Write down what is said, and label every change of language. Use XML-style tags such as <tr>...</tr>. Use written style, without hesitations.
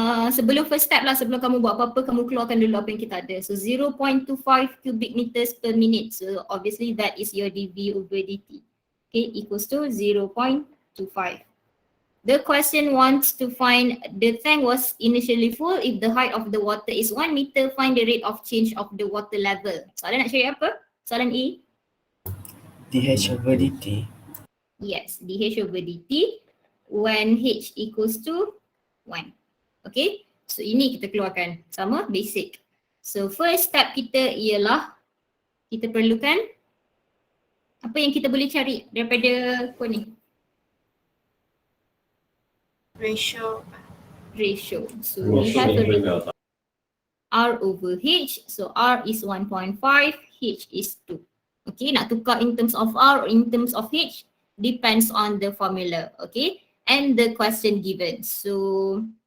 <ms>Sebelum first step lah, sebelum kamu buat apa-apa, kamu keluarkan dulu apa yang kita ada.</ms> <en>So 0.25 cubic meters per minute. So obviously that is your dV over dt. Okay, equals to 0.25. The question wants to find the tank was initially full. If the height of the water is 1 meter, find the rate of change of the water level.</en> <ms>Soalan nak cari apa? Soalan A.</ms> <en>dH over dt. Yes, dH over dt when H equals to 1.</en> <ms>Okay, so ini kita keluarkan sama basic. So first step kita ialah kita perlukan apa yang kita boleh cari daripada apa ni?</ms> <en>ratio. So we have a ratio R over H. So R is 1.5, H is 2. Okay,</en> <ms>nak tukar</ms> <en>in terms of R or in terms of H depends on the formula. Okay, and the question given. So</en>